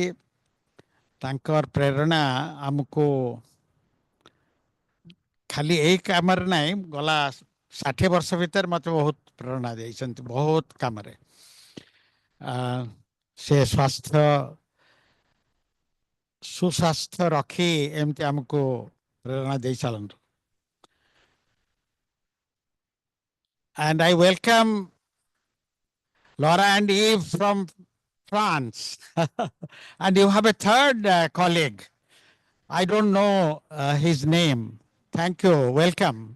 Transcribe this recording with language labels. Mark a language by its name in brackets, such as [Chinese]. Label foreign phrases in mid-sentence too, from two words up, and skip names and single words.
[Odia] ତାଙ୍କର ପ୍ରେରଣା ଆମକୁ ଖାଲି ଏଇ କାମରେ ନାହିଁ, ଗଲା 60 ବର୍ଷ ଭିତରେ ମୋତେ ବହୁତ ପ୍ରେରଣା ଦେଇଛନ୍ତି, ବହୁତ କାମରେ। ସେ ସୁସ୍ୱାସ୍ଥ୍ୟ ରଖି ଏମିତି ଆମକୁ ପ୍ରେରଣା ଦେଇ ଚାଲନ୍ତୁ। [English] And I welcome Laura and Eve from France. And you have a third colleague. I don't know his name. Thank you. Welcome.